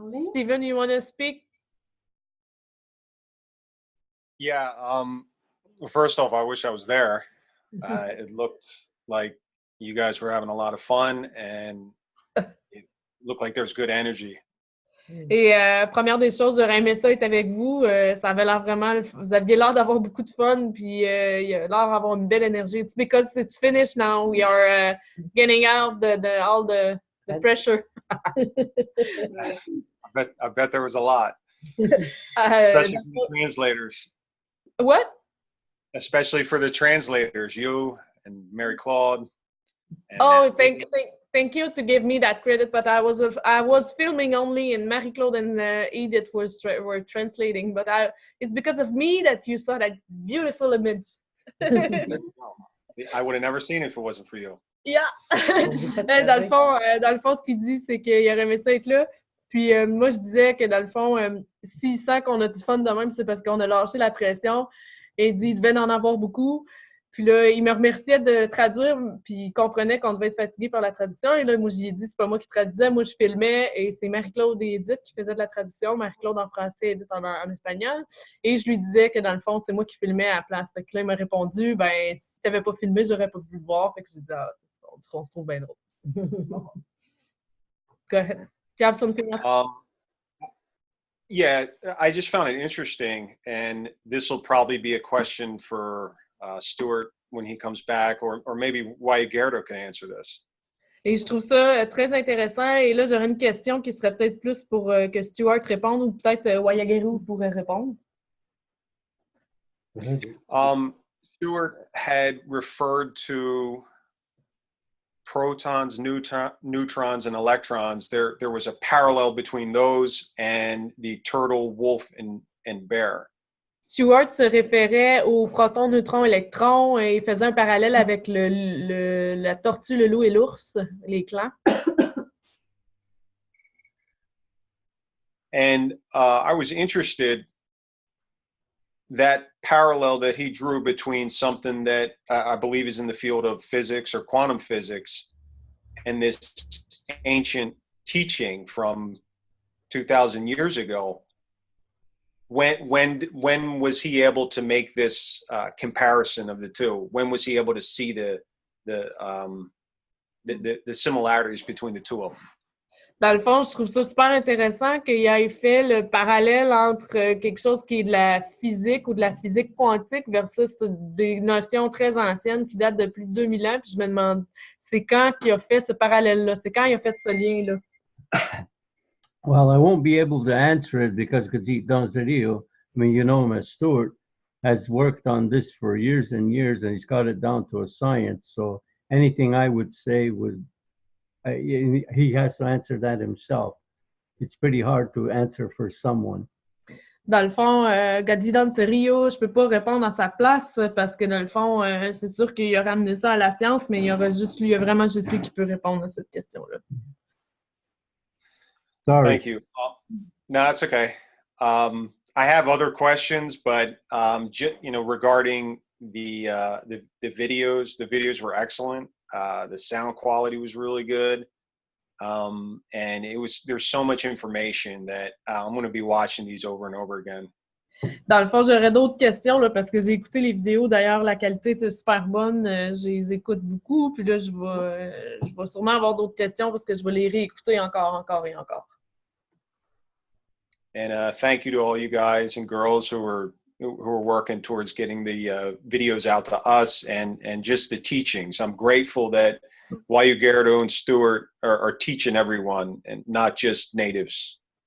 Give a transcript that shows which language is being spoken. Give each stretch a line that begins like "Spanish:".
English: Steven, you want to speak? Yeah. Well, first off, I wish I was there. It looked like you guys were having a lot of fun, and it looked like there was good energy.
French: Et première des choses, j'aurais aimé ça être avec vous. Ça avait l'air vraiment... Vous aviez l'air d'avoir beaucoup de fun, puis il a l'air d'avoir une belle énergie.
English: It's because it's finished now. We are getting out all the pressure. I bet there was a lot, especially for the translators. What? Especially for the translators, you and Marie-Claude. Oh, thank you to give me that credit, but I was filming only, and Marie-Claude and Edith were translating. But it's because of me that you saw that beautiful image. I would have never seen it if it wasn't for you. Yeah.
French: Dans le fond, ce qu'il dit, c'est qu'il aurait aimé ça être là. Puis moi, je disais que dans le fond, s'il sent qu'on a du fun de même, c'est parce qu'on a lâché la pression. Et il dit qu'il devait en avoir beaucoup. Puis là, il me remerciait de traduire, puis il comprenait qu'on devait être fatigué par la traduction. Et là, moi, je lui ai dit, c'est pas moi qui traduisais, moi, je filmais, et c'est Marie-Claude et Edith qui faisaient de la traduction, Marie-Claude en français, Edith en espagnol. Et je lui disais que, dans le fond, c'est moi qui filmais à la place. Fait que là, il m'a répondu, ben, si t'avais pas filmé, j'aurais pas pu le voir. Fait que j'ai dit, ah, on se trouve bien drôle.
English: Go ahead. Do you have something else? Yeah, I just found it interesting, and this will probably be a question for Stuart when he comes back, or maybe Gerdo can answer this.
French: Et je trouve ça très intéressant. Et là, j'aurais une question qui serait peut-être plus pour que Stuart réponde, ou peut-être Wayagero pourrait répondre.
English: Stuart had referred to protons, neutrons, and electrons. There was a parallel between those and the turtle, wolf, and bear.
French: Stuart se référait aux protons, neutrons, électrons et il faisait un parallèle avec la tortue, le loup et l'ours, les clans.
English: And I was interested that parallel that he drew between something that I believe is in the field of physics or quantum physics and this ancient teaching from 2,000 years ago. When was he able to make this comparison of the two? When was he able to see the similarities between the two of them?
French: Dans le fond, je trouve ça super intéressant qu'il ait fait le parallèle entre quelque chose qui est de la physique ou de la physique quantique versus des notions très anciennes qui datent de plus de 2000 ans. Puis je me demande, c'est quand qu'il a fait ce parallèle-là? C'est quand il a fait ce lien-là?
English: Well, I won't be able to answer it because Don Zerio, I mean, you know him as Stuart, has worked on this for years and years, and he's got it down to a science. So anything I would say would, he has to answer that himself. It's pretty hard to answer for someone.
French: Dans le fond, Gadidan Serio, je peux pas répondre à sa place parce que dans le fond, c'est sûr qu'il a ramené ça à la science, mais il y aura juste lui, il y a vraiment juste lui qui peut répondre à cette question-là.
English: Sorry. Thank you. No, it's okay. I have other questions, but you know, regarding the videos were excellent. The sound quality was really good, and there's so much information that I'm going to be watching these over and over again.
French: Dans le fond, j'aurais d'autres questions là, parce que j'ai écouté les vidéos. D'ailleurs, la qualité était super bonne. Je les écoute beaucoup. Puis là, je vais sûrement avoir d'autres questions parce que je vais les réécouter encore et encore.
English: And thank you to all you guys and girls who are working towards getting the videos out to us and just the teachings. I'm grateful that Wayu Gerardo and Stuart are teaching everyone and not just natives.